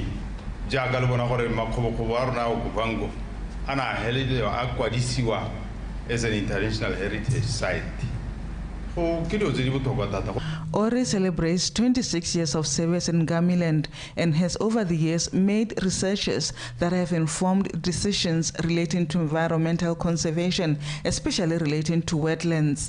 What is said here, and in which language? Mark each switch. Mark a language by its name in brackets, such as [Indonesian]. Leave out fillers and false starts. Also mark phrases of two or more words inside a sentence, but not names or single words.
[Tswana] jaaka le bona gore makgobokgobo a rona a Okavango ana helele a kwadisiwa [English] as an international heritage site. ORI celebrates 26 years of service in Gamiland and has over the years made researches that have informed decisions relating to environmental conservation, especially relating to wetlands.